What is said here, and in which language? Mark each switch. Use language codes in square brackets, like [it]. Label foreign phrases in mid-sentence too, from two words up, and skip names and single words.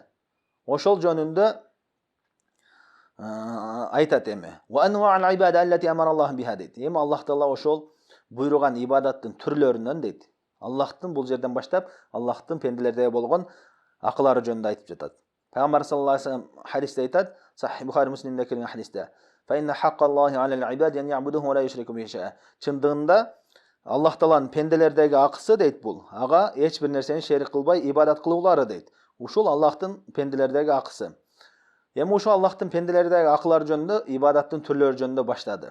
[ky] Ошол жөнүндө айтат эми. Эми Аллах Таала ошол буйруган ибадаттын түрлөрүнөн дейт. Аллахтын бул жерден баштап Аллахтын пенделердеги болгон акылары жөнүндө айтып жатат. Пайгамбар [ar] صلى الله عليه وسلم [ky] хадисте айтат, Сахих Бухари Муслимде келген хадисте. Чындыгында Аллах Тааланын пенделердеги акысы дейт бул. Ага эч бир нерсени шерик кылбай ибадат кылуулары дейт. Ушул Аллахтын пенделердеги акысы. Эми ушул Аллахтын пенделердеги акылары жөнүндө ибадаттын түрлөрү жөнүндө баштады.